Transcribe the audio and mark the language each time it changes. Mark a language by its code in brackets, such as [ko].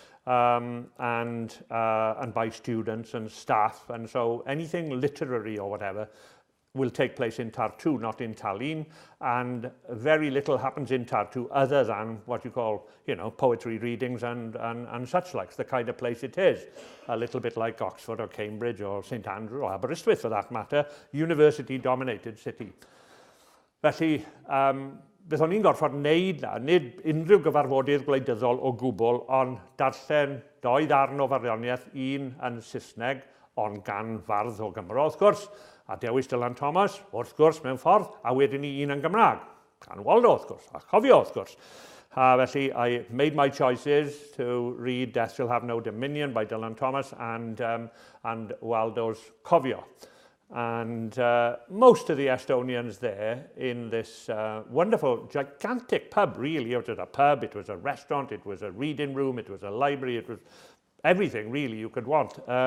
[en] And by students and staff, and so anything literary or whatever will take place in Tartu, not in Tallinn, and very little happens in Tartu other than what you call, poetry readings and such like, the kind of place it is. A little bit like Oxford or Cambridge or St Andrew or Aberystwyth for that matter, university-dominated city. [cy] Felly, beth o'n i'n gorfod wneud na, nid unrhyw gyfarfodydd gwleidyddol o gwbl, ond darllen 2 ddarn o farddoniaeth, un yn Saesneg, ond gan fardd o Gymro, wrth gwrs, a dewis Dylan Thomas, wrth gwrs, mewn ffordd, a wedyn ni un yn Gymraeg, gan Waldo, wrth gwrs, a cofio, wrth gwrs. [en] Felly, I made my choices to read Death Shall Have No Dominion by Dylan Thomas and Waldo's Cofio. And most of the Estonians there in this wonderful, gigantic pub, really. It was a pub, it was a restaurant, it was a reading room, it was a library, it was everything, really, you could want.